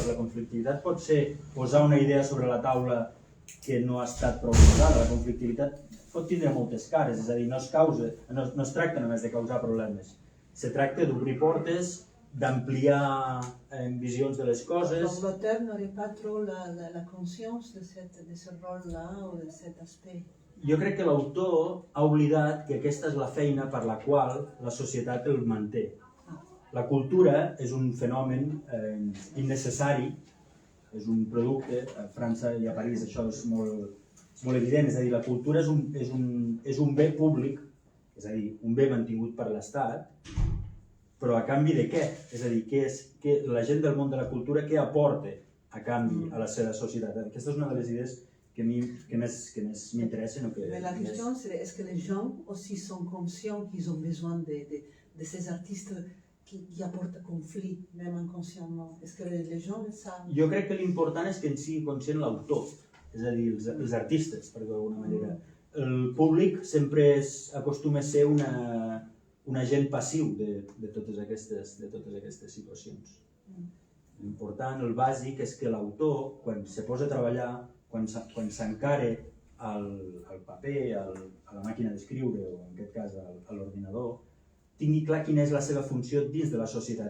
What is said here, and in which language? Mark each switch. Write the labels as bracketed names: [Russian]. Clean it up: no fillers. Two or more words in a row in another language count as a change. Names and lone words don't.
[Catalan] La conflictivitat pot ser posar una idea sobre la taula que no ha estat prou posada. La conflictivitat pot tindre moltes cares, és a dir, no es tracta només de causar problemes. Se tracta d'obrir portes, d'ampliar visions de les coses. [French] Donc l'auteur n'aurait pas trop la conscience de ce rôle-là ou de cet aspect. [Catalan] Jo crec que l'autor ha oblidat que aquesta és la feina per la qual la societat el manté. La cultura és un fenomen innecessari, és un producte, a França i a París això és molt evident, és a dir, la cultura és un bé públic, és a dir, un bé mantingut per l'Estat, però a canvi de què? És a dir, la gent del món de la cultura què aporta a canvi a la seva societat? Aquesta és una de les idees que més m'interessen. [French] Mais la question, c'est est-ce que les gens aussi sont conscients qu'ils ont besoin de ces artistes qui apportent conflit, même inconsciemment? Est-ce que les gens le savent? [Catalan] Jo crec que l'important és que en sigui conscient l'autor, és a dir, els artistes, per dir-ho d'alguna manera. El públic sempre acostuma a ser un agent passiu de totes aquestes situacions. L'important, el bàsic, és que l'autor, quan se posa a treballar, quan s'encare al paper, a la màquina d'escriure o en aquest cas a l'ordinador, tingui clar quina és la seva funció dins de la societat.